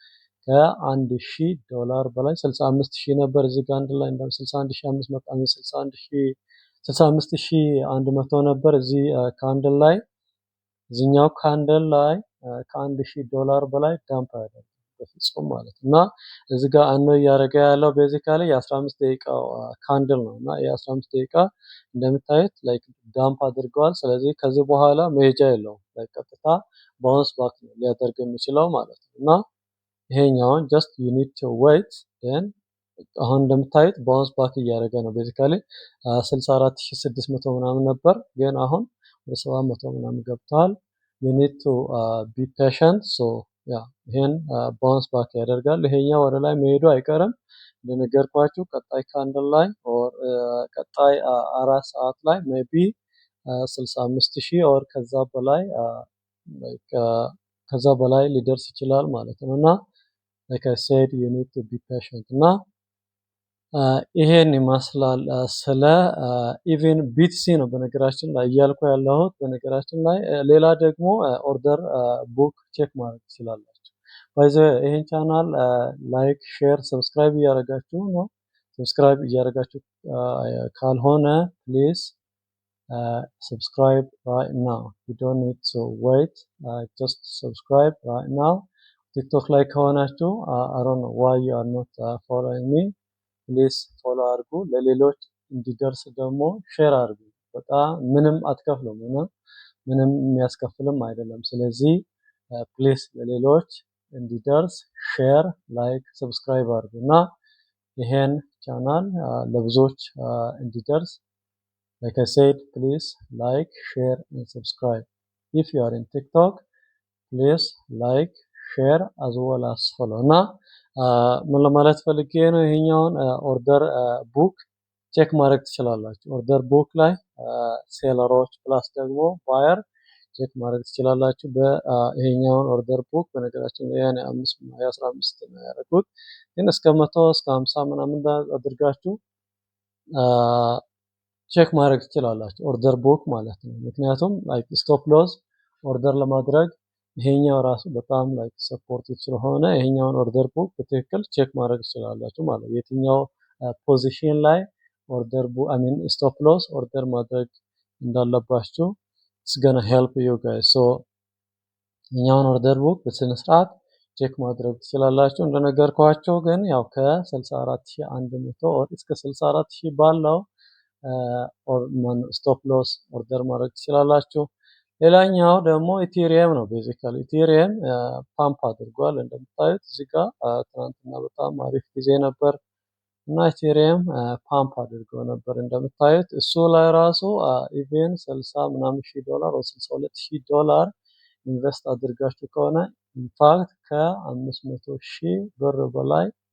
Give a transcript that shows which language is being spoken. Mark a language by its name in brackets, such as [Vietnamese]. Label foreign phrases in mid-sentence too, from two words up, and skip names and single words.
[Amharic] $1000 በላይ 65000 ነበር እዚህ ካንድል ላይ እንደውም 61500 65100 ነበር እዚህ ካንድል ላይ እዚህኛው ካንድል ላይ $1000 በላይ ዳምፕ አያደርግም በፍጹም ማለት እና እዚህ ጋር አኖ እያደረገ ያለው ቤዚካሊ የ15 ደቂቃው ካንድል ነው እና የ15 ደቂቃ እንደምታዩት [English] like dump [Amharic] አድርገዋል። ስለዚህ ከዚህ በኋላ መሄጃ የለውም። ቀጥታ [English] bounce back [Amharic] ነው ሊያደርግ የሚችለው ማለት ነው እና ይሄኛውን [English] just you need to wait then [Amharic] አሁን እንደምታዩት [English] bounce back [Amharic] እያደረገ ነው። ቤዚካሊ 64600 ምናምን ነበር ግን አሁን ወደ 700 ምናምን ገብቷል። [English] you need to be patient so [Amharic] ይሄን [English] bounce back [Amharic] ያደርጋል። ይሄኛው ወደ ላይ መሄዱ አይቀርም እንደነገርኳችሁ ቀጣይ ካንድል ላይ ኦር ቀጣይ 4 ሰዓት ላይ ሜቢ 65000 ኦር ከዛ በላይ ሊደርስ ይችላል ማለት ነው እና [English] like I said you need to be patient [Amharic] እና ይሄን ይመስላል ስለ [English] even BTC [Amharic] ነው በነገራችን ላይ እያልኩ ያለሁት። በነገራችን ላይ ሌላ ደግሞ [English] order book check [Amharic] ማድረግ ትችላላችሁ። ባይዘ ይሄን ቻናል [English] like share subscribe [Amharic] እያደረጋችሁ ነው። ሰብስክራይብ እያደረጋችሁ ካልሆነ [English] please subscribe right now. You don't need to wait. Just subscribe right now. [Amharic] ቲክቶክ ላይ ከሆናችሁ [English] I don't know why you are not following me. please follow [Amharic] አድርጉ። ለሌሎች እንዲደርስ ደግሞ ሼር አድርጉ። በጣም ምንም አትከፍሉም እና ምንም የሚያስከፍልም አይደለም። ስለዚህ ፕሊዝ ለሌሎች እንዲደርስ [English] share, like, subscribe [Amharic] አድርጉ እና ይሄን ቻናል ለብዙዎች እንዲደርስ [English] like I said please like, share and subscribe. If you are in TikTok please like, share as well as follow [Amharic] እና ምን ለማለት ፈልጌ ነው ይሄኛውን [English] order book check [Amharic] ማድረግ ትችላላችሁ። [English] order book [Amharic] ላይ ሴለሮች ፕላስ ደግሞ ባየር ቼክ ማድረግ ትችላላችሁ። በይሄኛውን [English] order book [Amharic] በነገራችን ላይ ያኔ 15 ነው ያደረኩት ግን እስከ 100 እስከ 50 ምናምን አድርጋችሁ ቼክ ማድረግ ትችላላችሁ [English] order book [Amharic] ማለት ነው። ምክንያቱም [English] like stop loss order [Amharic] ለማድረግ ይሄኛው ራሱ በጣም [English] like supportive [Amharic] ስለሆነ ይሄኛውን [English] order book [Amharic] በትክክል ቼክ ማድረግ ትችላላችሁ ማለት ነው። የትኛው ፖዚሽን ላይ [English] order book stop loss order [Amharic] ማድረግ እንዳለባችሁ [English] it's gonna help you guys. [Amharic] so ይሄኛውን [English] order book [Amharic] በስነ ስርዓት ቼክ ማድረግ ትችላላችሁ። እንደነገርኳችሁ ግን ያው ከ64100 እስከ 64000 ባለው [English] stop loss order [Amharic] ማድረግ ትችላላችሁ። ሌላኛው ደግሞ ኢቴሪየም ነው። ቤዚካሊ ኢቴሪየም ፓምፕ አድርጓል እንደምታዩት እዚህ ጋር ትናንትና በጣም አሪፍ ጊዜ ነበር እና ኢቴሪየም ፓምፕ አድርጎ ነበር እንደምታዩት እሱ ላይ ራሱ ኢቨን 60 ምናምን ሺህ ዶላር ወይ $62000 ኢንቨስት አድርጋችሁ ከሆነ ኢንፋክት ከ500,000 ብር በላይ